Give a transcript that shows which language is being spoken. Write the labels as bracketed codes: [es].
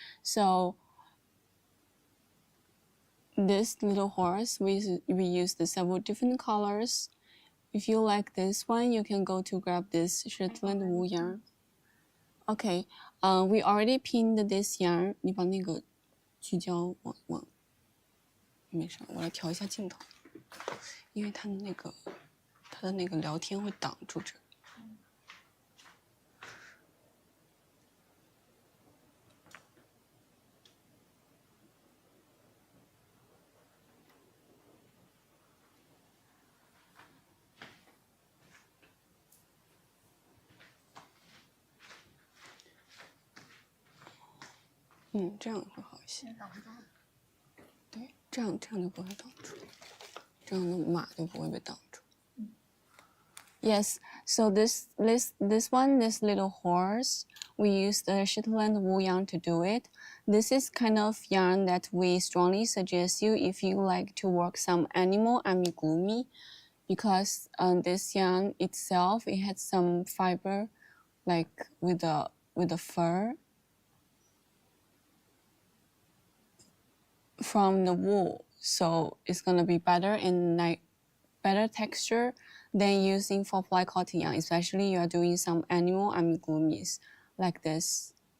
[en] So this little horse, we used several different colors. If you like this one, you can go to grab this Shetland wool yarn. Okay, we already pinned this yarn. [zh] 你把那个聚焦往，没事，我来调一下镜头，因为它的那个聊天会挡住这。这样会好一些。对，这样就不会挡住，这样的码就不会被挡住。 [en] Yes, so this little horse, we use the Shetland wool yarn to do it. This is kind of yarn that we strongly suggest you if you like to work some animal amigurumi, because this yarn itself, it has some fiber, like with the fur from the wool, so it's gonna be better and like better texture than using 4-ply cotton yarn, especially you are doing some animal amigurumis like this.